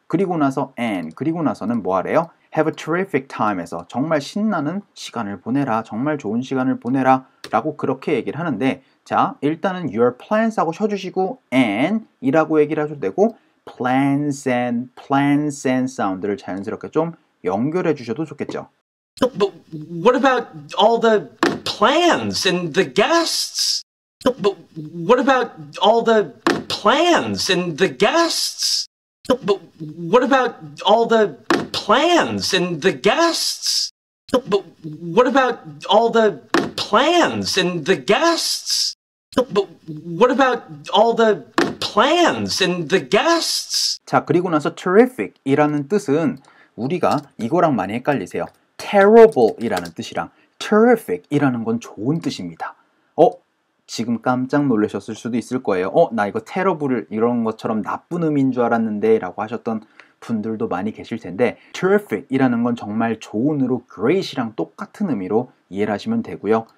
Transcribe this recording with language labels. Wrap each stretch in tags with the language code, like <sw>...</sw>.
<ko>그리고 나서 and, 그리고 나서는 뭐 하래요?</ko> <en>have a terrific time</en> <ko>에서 정말 신나는 시간을 보내라, 정말 좋은 시간을 보내라 라고 그렇게 얘기를 하는데, 자 일단은 your plans 하고 쉬어주시고 and 이라고 얘기를 하셔도 되고 plans and 사운드를 자연스럽게 좀 연결해 주셔도 좋겠죠.</ko> <en>But what about all the plans and the guests? But what about all the plans and the guests? But what about all the plans and the guests? But what about all the plans and the guests? But what about all the plans and the guests?</en> <ko>자, 그리고 나서 terrific 이라는 뜻은 우리가 이거랑 많이 헷갈리세요. terrible 이라는 뜻이랑 terrific 이라는 건 좋은 뜻입니다. 지금 깜짝 놀라셨을 수도 있을 거예요. 나 이거 terrible 이런 것처럼 나쁜 의미인 줄 알았는데 라고 하셨던 분들도 많이 계실 텐데, terrific 이라는 건 정말 좋은으로 great이랑 똑같은 의미로 이해를 하시면 되고요.</ko>